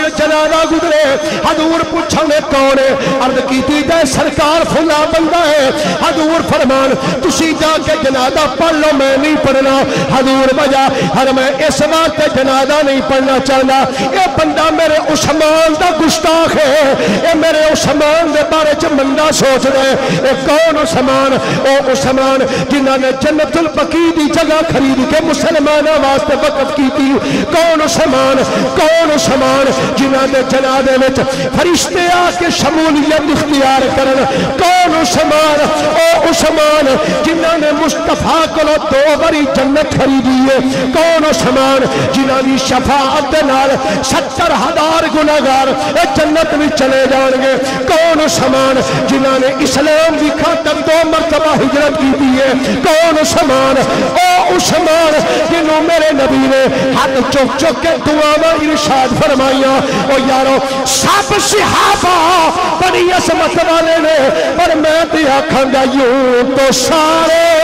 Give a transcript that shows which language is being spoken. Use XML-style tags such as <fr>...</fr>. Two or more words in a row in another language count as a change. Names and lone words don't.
<pa>جنازہ گزرے حضور پوچھنے کون ہے عرض کیتی جائے سرکار فلا بندہ ہے حضور فرمان تسی جا کے جنازہ پڑھ لو میں نہیں پڑھنا حضور بجا ہر میں اس وقت جنازہ نہیں پڑھنا چاہنا یہ بندہ میرے عثمان دا گستاخ ہے یہ میرے عثمان دے بارے چ مندہ سوچ رہے اے کون عثمان او عثمان جنہ نے جنت البقیع دی جگہ خرید کے مسلمانہ واسطے وقف کی تھی کون عثمان جنہ دے جنازے وچ فرشتے آ کے شمولیت اختیار کرن کون عثمان او عثمان جنہ نے مصطفیٰ کو 2 باری جنت خریدی ہے کون عثمان جنہ دی شفاعت دے نال 70,000 گناہگار جنت میں چلے جان گے کون عثمان جنہ نے اسلام کی خاطر 2 مرتبہ ہجرت کی دی ہے کون عثمان او عثمان جنہوں میرے نبی نے ہاتھ چک چک کے دعاواں ارشاد فرمائیاں او یارو سب صحابہ بڑی عظمت والے نے پر میں تے آکھاں گا یوں تو سارے</pa>